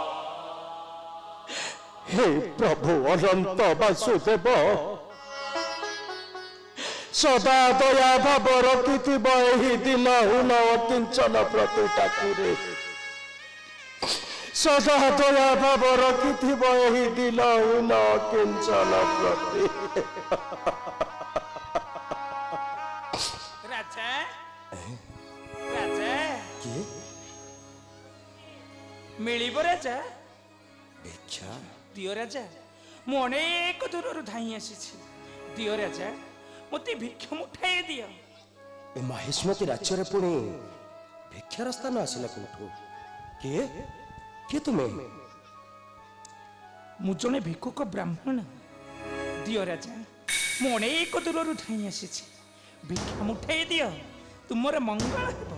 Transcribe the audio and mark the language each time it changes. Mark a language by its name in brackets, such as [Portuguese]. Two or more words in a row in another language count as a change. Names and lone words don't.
[Odia] ହେ ପ୍ରଭୁ ଅନନ୍ତ ବାସୁଦେବ ସଦା ଦୟା ଭାବ ରଖିଥିବ ଏହି ଦିନ ହୀନ କିଞ୍ଚନ ପ୍ରତି ଠାକୁରେ ସଦା ଦୟା ଭାବ ରଖିଥିବ ଏହି ଦିନ ହୀନ କିଞ୍ଚନ ପ୍ରତି। ରାଜା ରାଜା किए ମିଳିବ ରାଜା भिक्षा ଦିଅ ରାଜା ମୁଁ ଅନେକ ଦୂର ଧାଇଁ ଆସି ଦିଅ ରାଜା ମତେ ଭିକ୍ଷା ମୁଠାଏ ଦିଅ। ଏ ମହେଶମତୀ ରାଜ୍ୟ ପୁଣି ଭିକ୍ଷାର ସ୍ଥାନ ଆସିଲ କେଉଁଠୁ କିଏ କିଏ ତୁମେ ମୁଁ ଜଣେ ଭିକ୍ଷୁକ ବ୍ରାହ୍ମଣ ଦିଅ ରାଜା ମୁଁ ଅନେକ ଦୂର ଧାଇଁ ଆସି ଭିକ୍ଷା ମୁଠାଏ ଦିଅ ତୁମର ମଙ୍ଗଳ ହେବ।